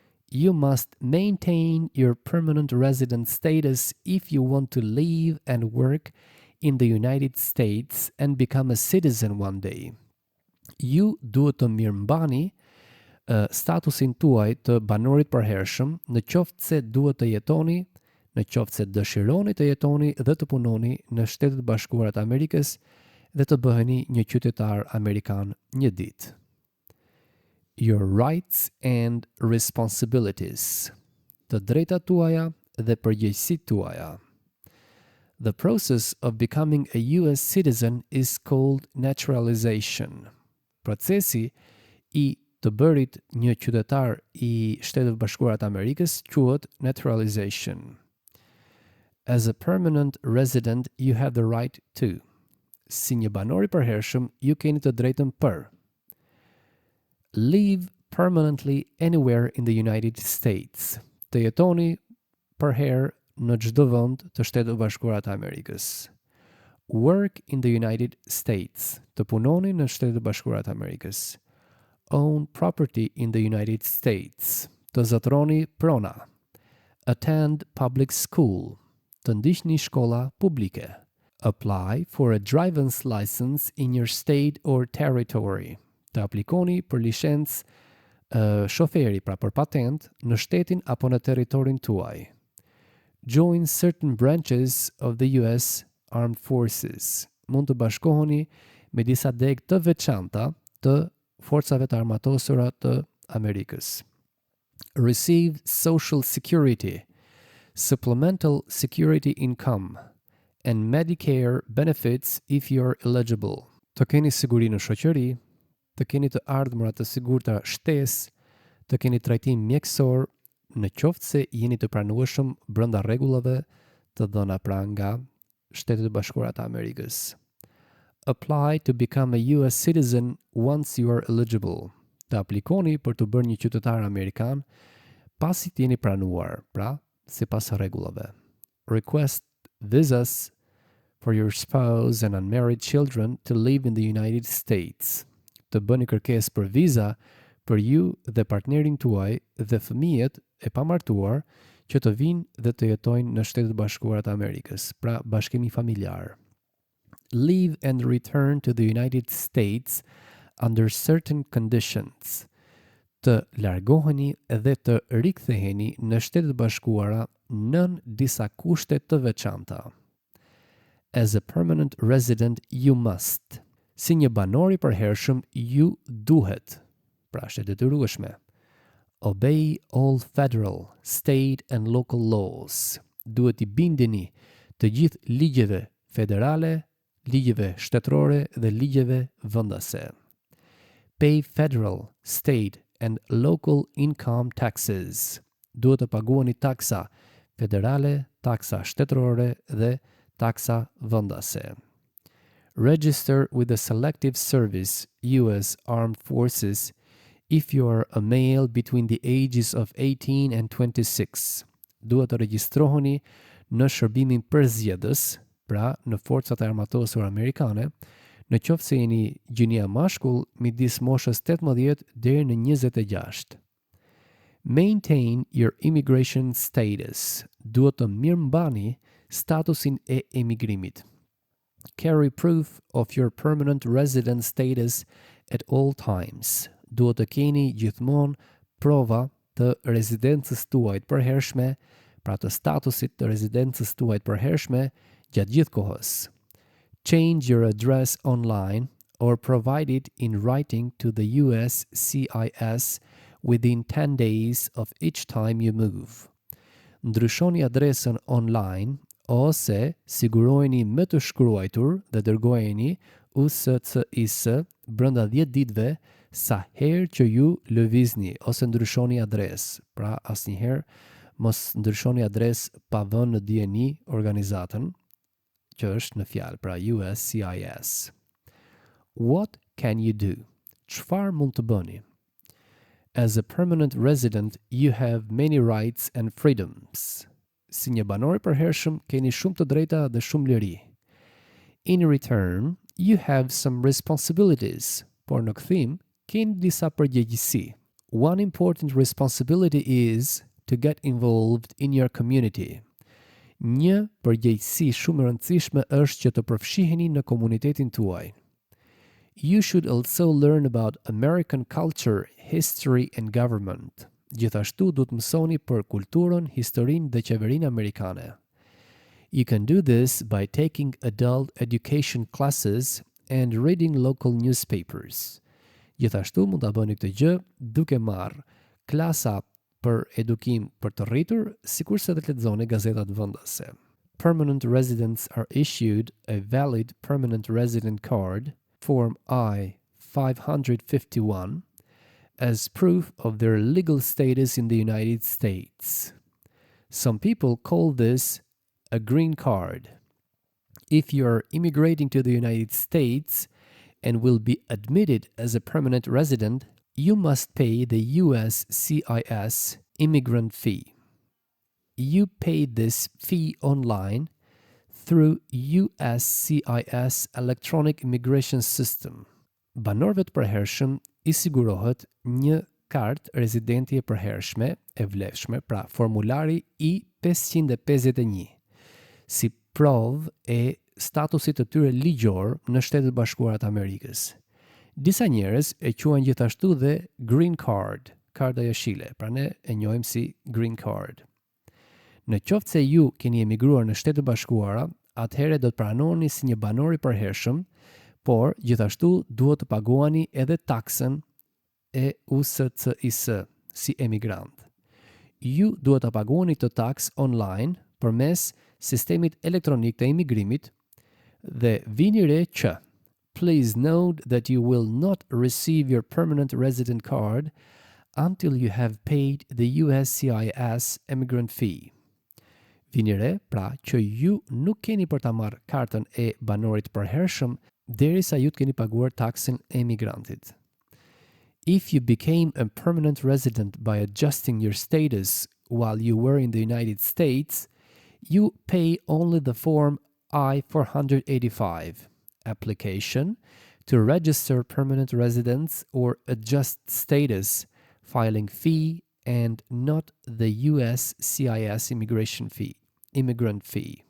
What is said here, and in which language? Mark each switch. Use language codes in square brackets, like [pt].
[en] You must maintain your permanent resident status if you want to live and work in the United States and become a citizen one day. [sq] Ju duhet të mirëmbani statusin tuaj të banorit përhershëm në qoftë se duhet të jetoni, në qoftë se dëshironi të jetoni dhe të punoni në Shtetet Bashkuara të Amerikës dhe të bëheni një qytetar amerikan një ditë. [en] Your rights and responsibilities. [sq] Të drejtat tuaja dhe përgjegjësitë tuaja. [en] The process of becoming a US citizen is called naturalization. [sq] Procesi I të bërit një qytetar I Shteteve Bashkuara të Amerikës quhet naturalization. [en] As a permanent resident, you have the right to. [sq] Si një banor I përhershëm, ju keni të drejtën për. [en] Live permanently anywhere in the United States. [sq] Të jetoni përherë në çdo vend të Shteteve Bashkuara të Amerikës. [en] Work in the United States. [sq] Të punoni në Shtetet Bashkuara të Amerikës. [en] Own property in the United States. [sq] Të zotëroni prona. [en] Attend public school. [sq] Të ndiqni shkolla publike. [en] Apply for a driver's license in your state or territory. [sq] Të aplikoni për licencë shoferi, pra për patent, në shtetin apo në territorin tuaj. [en] Join certain branches of the US Armed Forces. [sq] Mund të bashkoheni me disa degë të veçanta të forcave të armatosura të Amerikës. [en] Receive Social Security, Supplemental Security Income, and Medicare benefits if you're eligible. [sq] Të keni siguri në shoqëri, të keni të ardhmëra të sigurta shtesë, të keni trajtim mjekësor, në qoftë se jeni të pranueshëm brenda rregullave të dhëna pra nga Shtetet e Bashkuara të Amerikës. [en] Apply to become a US citizen once you are eligible. [sq] Të aplikoni për të bërë një qytetar amerikan pasi të jeni pranuar, pra sipas rregullave. [en] Request visas for your spouse and unmarried children to live in the United States. [sq] Të bëni kërkesë për viza për ju dhe partnerin tuaj dhe fëmijët e pamartuar që të vinë dhe të jetojnë në Shtetet Bashkuara të Amerikës, pra bashkimi familjar. [en] Leave and return to the United States under certain conditions. [sq] Të largoheni dhe të riktheheni në Shtetet Bashkuara nën disa kushte të veçanta. [en] As a permanent resident, you must. [sq] Si një banor i përhershëm, ju duhet, pra është e detyrueshme. [en] Obey all federal, state and local laws. [sq] Duhet i bindeni të gjithë ligjeve federale, ligjeve shtetërore dhe ligjeve vendase. [en] Pay federal, state and local income taxes. [sq] Duhet të paguani taksa federale, taksa shtetërore dhe taksa vendase. [en] Register with the Selective Service, U.S. Armed Forces, if you are a male between the ages of 18 and 26. [sq] Duhet të regjistroheni në shërbimin përzgjedhës, pra në forcat e armatosura amerikane, në qoftë se jeni gjënia mashkull midis moshës 18 deri në 26. [en] Maintain your immigration status. [sq] Duhet të mirëmbani statusin e emigrimit. [en] Carry proof of your permanent resident status at all times. [sq] Duhet të keni gjithmonë prova të rezidencës tuaj të përhershme, pra të statusit të rezidencës tuaj të përhershme gjatë gjithë kohës. [en] Change your address online or provide it in writing to the USCIS within 10 days of each time you move. [sq] Ndryshoni adresën online ose sigurojeni me të shkruajtur dhe dërgojeni USCIS brenda 10 ditëve sa herë që ju lëvizni ose ndryshoni adresë. Pra asnjëherë mos ndryshoni adresë pa vënë në dieni organizatën që është në fjalë, pra USCIS. [en] What can you do? [sq] Çfarë mund të bëni? [en] As a permanent resident, you have many rights and freedoms. [sq] Si një banor i përhershëm, keni shumë të drejta dhe shumë liri. [en] In return, you have some responsibilities, [sq] por në kthim, keni disa përgjegjësi. [en] One important responsibility is to get involved in your community. [sq] Një përgjegjësi shumë e rëndësishme është që të përfshiheni në komunitetin tuaj. [en] You should also learn about American culture, history and government. [sq] Gjithashtu duhet mësoni për kulturën, historinë dhe qeverinë amerikane. [en] You can do this by taking adult education classes and reading local newspapers. [sq] Gjithashtu mund ta bëni këtë gjë duke marrë klasa për edukim për të rritur, sikurse të lexoni gazetat vendase. [en] Permanent residents are issued a valid permanent resident card, Form I-551, as proof of their legal status in the United States. Some people call this a green card. If you are immigrating to the United States and will be admitted as a permanent resident, you must pay the USCIS immigrant fee. You pay this fee online through USCIS electronic immigration system. [sq] Banorëve të përhershëm i sigurohet një kartë rezidenti e përhershme e vlefshme, pra formulari I-551, si provë e statusit të tyre ligjor në Shtetet Bashkuara të Amerikës. Disa njerëz e quajnë gjithashtu dhe green card, karta jeshile, pra ne e njohim si green card. Në qoftë se ju keni emigruar në Shtetet Bashkuara, atëherë do të pranoni si një banor I përhershëm, por gjithashtu duhet të paguani edhe taksën e USCIS si emigrant. Ju duhet të paguani të taks online përmes sistemit elektronik të imigrimit dhe vini re që [en] Please note that you will not receive your permanent resident card until you have paid the USCIS emigrant fee. [sq] Vini re, pra që ju nuk keni për ta marrë kartën e banorit përhershëm derisa ju të keni paguar taksin e emigrantit. [en] If you became a permanent resident by adjusting your status while you were in the United States, you pay only the form I-485, application to register permanent residence or adjust status, filing fee, and not the USCIS immigrant fee.